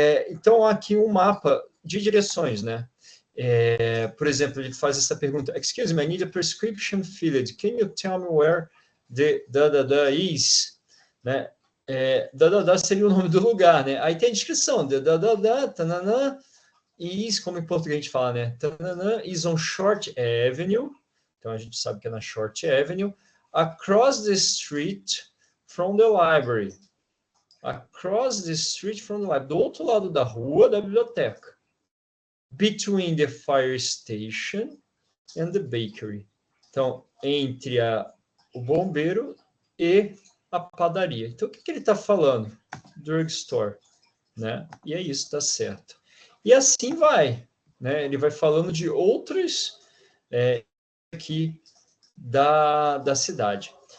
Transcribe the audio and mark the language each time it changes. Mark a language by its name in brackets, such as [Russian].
[Portuguese] Então, aqui um mapa de direções, né? Por exemplo, ele faz essa pergunta: [English] Excuse me, I need a prescription filled. Can you tell me where the da is? Né? [Portuguese] Da seria o nome do lugar, né? Aí tem a descrição: da tananã, is, como em português a gente fala, né? [English] Tananã, is on Short Avenue. [Portuguese] Então a gente sabe que é na Short Avenue. [English] Across the street from the library. Across the street from the library. [Portuguese] Do outro lado da rua da biblioteca. [English] Between the fire station and the bakery. [Portuguese] Então, entre o bombeiro e a padaria. Então, o que ele está falando? Drugstore, né? E é isso, tá certo. E assim vai, né? Ele vai falando de outros aqui da cidade.